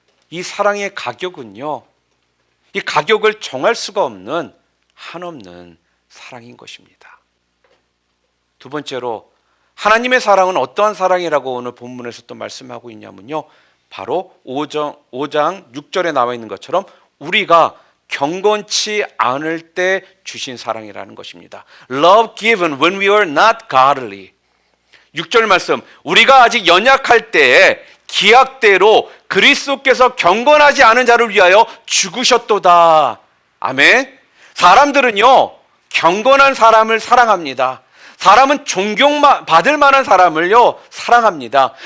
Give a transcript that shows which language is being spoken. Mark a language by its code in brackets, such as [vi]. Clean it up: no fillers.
[ko] 이 사랑의 가격은요, 이 가격을 정할 수가 없는 한없는 사랑인 것입니다. 두 번째로, 하나님의 사랑은 어떠한 사랑이라고 오늘 본문에서 또 말씀하고 있냐면요, 바로 5장 6절에 나와 있는 것처럼 우리가 경건치 않을 때 주신 사랑이라는 것입니다. [en] Love given when we were not godly. [ko] 6절 말씀, 우리가 아직 연약할 때에 기약대로 그리스도께서 경건하지 않은 자를 위하여 죽으셨도다. 아멘. 사람들은요, 경건한 사람을 사랑합니다. 사람은 존경받을 만한 사람을요 사랑합니다.